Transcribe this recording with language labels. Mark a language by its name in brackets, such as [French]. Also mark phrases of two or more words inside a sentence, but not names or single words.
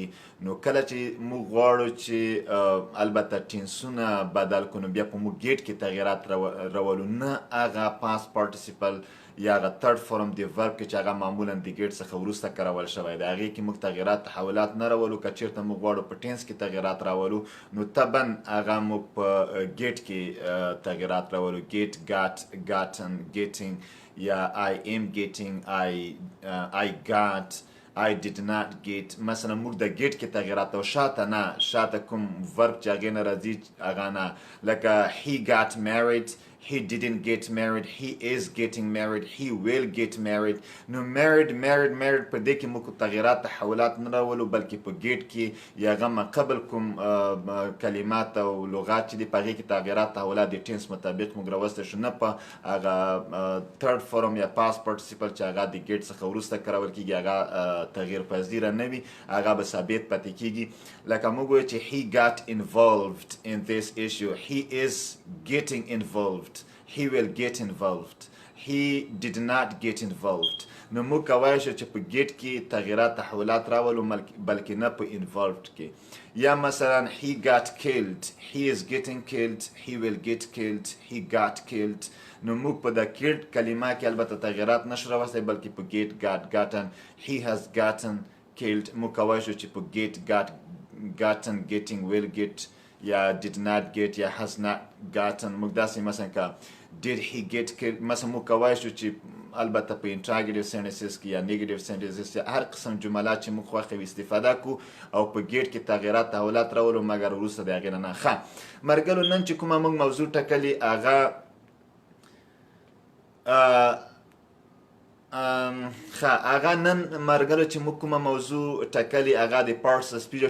[Pashto] نو کله چې موږ غواړو چې البته ټینسونه بدل کړو، نو بیا په موږ ګیټ کې تغییرات راولو، نه هغه [English] past participle [Pashto] یا هغه [English] third form [Pashto] د ورب کې چې هغه معمولا د ګیټ څخه وروسته کارول شوی دی، هغې کې موږ تغییرات تحولات نه راولو. که چېرته موږ غواړو په ټینس کې تغییرات راولو، نو طبعا هغه موږ په ګیټ کې تغییرات راولو. [English] get, got, gotten, getting یا I am getting, I got, I did not get. [Pashto] مثلا موږ د ګیټ کې تغییرات او شاته نه، شاته کوم ورب چې هغې نه راځي هغه نه، لکه [English] he got married، he didn't get married، he is getting married، he will get married. [Pashto] نو married په دې کې موږ تغییرات تحولات نه راولو، بلکې په ګیټ کې یا هغه ما قبل کوم کلمات او لغات چې دي په هغې کې تغییرات تحولات د ټینس مطابق موږ راوستی شو، نه په هغه [English] third form [Pashto] یا [English] past participle [Pashto] چې هغه د ګیټ څخه وروسته کارول کېږي، هغه تغییر پذیره نه وي، هغه به ثابت پاتې کېږي. لکه موږ وایو چې [English] he got involved in this issue، he is getting involved، he will get involved، he did not get involved. [Pashto] نو موږ کولی شو چې په ګیټ کې تغییرات تحولات راولو، بلکې نه په involved کې. یا مثلا [English] he got killed، he is getting killed، he will get killed، he got killed. [Pashto] نو موږ په د killed کلمه کې البته تغییرات نشو راوستی، بلکې په [English] get، got، gotten، he has gotten killed. [Pashto] موږ کولی شو چې په [English] get، got، gotten، getting، will get [Pashto] یا [English] did not get [Pashto] یا [English] has not gotten. [Pashto] موږ داسې مثلا که [English] did he get killed، [Pashto] مثلا موږ کولی شو چې البته په [English] interrogative sentences [Pashto] کې یا [English] negative sentences [Pashto] کې هر قسم جملات چې موږ خوښه وي استفاده کړو او په ګیټ کې تغییرات تحولات راولو، مګر وروسته د هغې نه. ښه مرګلو، نن چې کومه موږ موضوع ټاکلې هغه هغه نن مرګلو چې موږ کومه موضوع ټاکلې هغه د [English] parts of speech.